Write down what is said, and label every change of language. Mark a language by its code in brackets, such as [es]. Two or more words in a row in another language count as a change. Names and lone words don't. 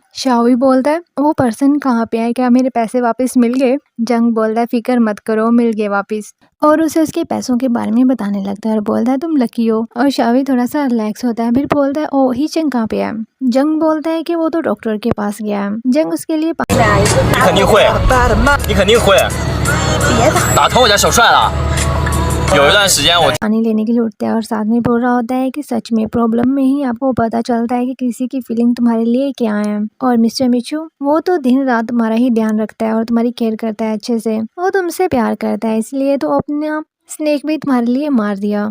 [hi] शाओवी बोलता है वो पर्सन कहाँ पे है, क्या मेरे पैसे वापस मिल गए। जंग बोलता है फिक्र मत करो मिल गए वापस, और उसे उसके पैसों के बारे में बताने लगता है और बोलता है तुम लकी हो। और शाओवी थोड़ा सा रिलैक्स होता है। फिर बोलता है ओ ही चंग कहाँ पे है। जंग बोलता है कि वो तो डॉक्टर के पास गया है। जंग उसके लिए [zh] 你肯定会，你肯定会。打疼我家小帅了。有一段时间我 [hi] पानी लेने के लिए उठता है और साथ में बोल रहा होता है कि सच में प्रॉब्लम में ही आपको पता चलता है कि किसी की फीलिंग तुम्हारे लिए क्या है। और मिस्टर मिचू वो तो दिन रात तुम्हारा ही ध्यान रखता है और तुम्हारी केयर करता है अच्छे से, वो तुमसे प्यार करता है इसलिए तो अपना स्नेक भी तुम्हारे लिए मार दिया।